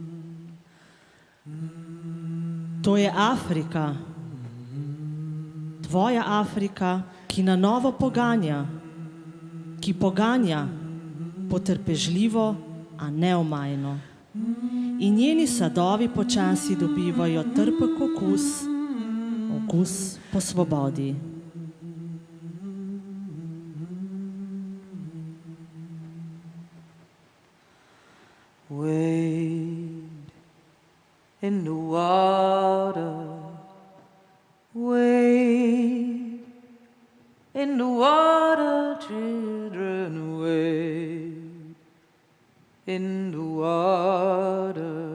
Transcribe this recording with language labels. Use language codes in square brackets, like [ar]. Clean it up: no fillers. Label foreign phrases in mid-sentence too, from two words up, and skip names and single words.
[sl] To je Afrika, tvoja Afrika, ki na novo poganja, ki poganja potrpežljivo, a neomajno. In njeni sadovi počasi dobivajo trpek okus, okus po svobodi. [en] Wade in the water, wade in the water, children, wade in the water.